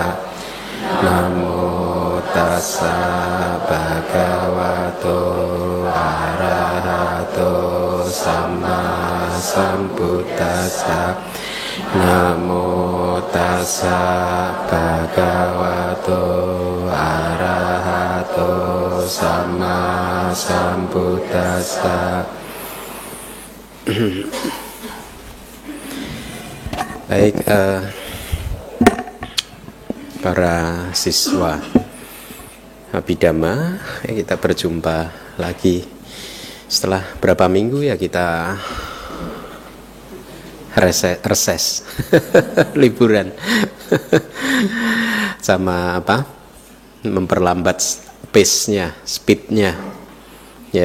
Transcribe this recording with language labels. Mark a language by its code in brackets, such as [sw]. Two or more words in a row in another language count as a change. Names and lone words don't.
[pi] Namo tassa bhagavato arahato samma sambuddhassa. Namo tassa bhagavato arahato samma sambuddhassa. [id] Baik, para siswa Abhidhamma, kita berjumpa lagi setelah berapa minggu ya kita reses liburan sama apa memperlambat pace-nya, speed-nya ya.